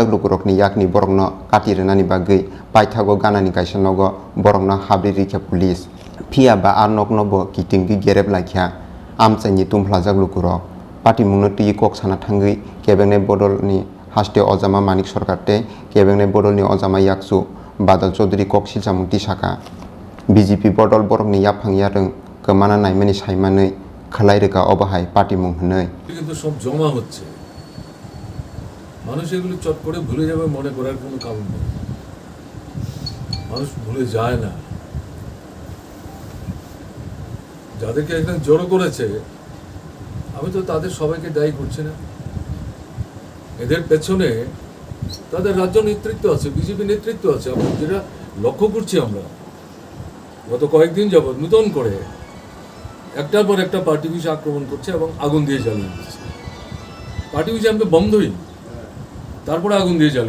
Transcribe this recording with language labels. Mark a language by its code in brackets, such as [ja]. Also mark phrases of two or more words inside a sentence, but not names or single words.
[trp] lukurokni yakni borokno katirenani bagui paithago ganani kaisa nogo borokno habri rikha police phia ba arnokno bo kitinggi gereb laikha amchaini tumplajak lukurok pati mungno tui kok sana thangui kebengne bodolni haste ojama manik sarkartai kebengne bodolni ojama yaksu badal chodri kok silsamung tisaka BJP botol borokni yapang yareng kemana naimani saimani khalai reka obahai party mung hnei [bn] কিন্তু সব জমা হচ্ছে মানুষ এগুলো চট করে ভুলে যাবে মনে করার কোনো কারণ নেই মানুষ ভুলে যায় না যাদেরকে এখানে জড়ো করেছে আমি তো তাদের সবাইকে দায়ী করছি না এদের পেছনে তাদের রাজ্য নেতৃত্ব আছে বিজেপি নেতৃত্ব আছে আমরা যেটা লক্ষ্য করছি আমরা গত কয়েকদিন যাবৎ নতুন করে একটার পর একটা [en] party office [bn] আক্রমণ করছে এবং আগুন দিয়ে জ্বালিয়ে দিচ্ছে [en] party office [bn] আমি বন্ধই তারপরে আগুন দিয়ে জ্বালিয়ে